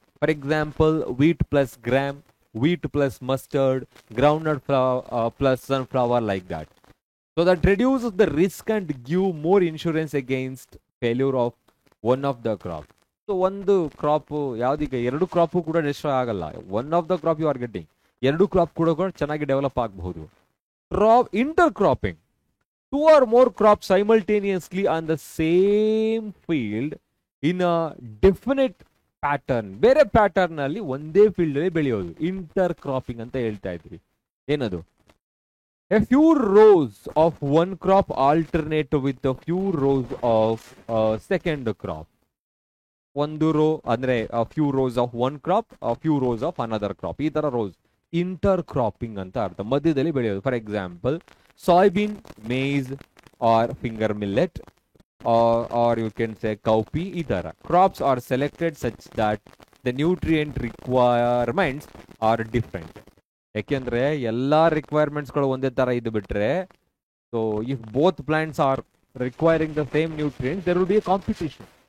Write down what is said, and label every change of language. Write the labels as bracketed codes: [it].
[en] For example, wheat plus gram, wheat plus mustard, groundnut plus sunflower, like that. So that reduces the risk and give more insurance against failure of one of the crop. [kn] So ಒಂದು crop ಯಾವ್ದೀಗ 2 crop ಕೂಡ destroy ಆಗಲ್ಲ. [en] one of the crop you are getting, [kn] 2 crop ಕೂಡ ಚೆನ್ನಾಗಿ develop ಆಗಬಹುದು. [en] Intercropping, 2 or more crops simultaneously on the same field in a definite pattern. [kn] ಬೇರೆ pattern ಅಲ್ಲಿ ಒಂದೇ field ಅಲ್ಲಿ ಬೆಳೆಯೋದು ಇಂಟರ್ ಕ್ರಾಪಿಂಗ್ ಅಂತ ಹೇಳ್ತಾ ಇದ್ವಿ. ಏನದು? [en] A few rows of one crop alternate with a few rows of second crop. [kn] ಒಂದು ರೋ ಅಂದ್ರೆ [en] a few rows of one crop, a few rows of another crop. [kn] ಈ ತರ ರೋಸ್ ಇಂಟರ್ ಕ್ರಾಪಿಂಗ್ ಅಂತ ಅರ್ಥ. ಮಧ್ಯದಲ್ಲಿ ಬೆಳೆಯೋದು. [en] For example, soybean, maize or finger millet, or you can say cowpea. [kn] ಈ ತರ [en] crops are selected such that the nutrient requirements are different. [kn] ಯಾಕೆಂದ್ರೆ ಎಲ್ಲಾ ರಿಕ್ವೈರ್ಮೆಂಟ್ಸ್ಗಳು ಒಂದೇ ತರ ಇದು ಬಿಟ್ರೆ, [en] So if both plants are requiring the same nutrients, there will be a competition.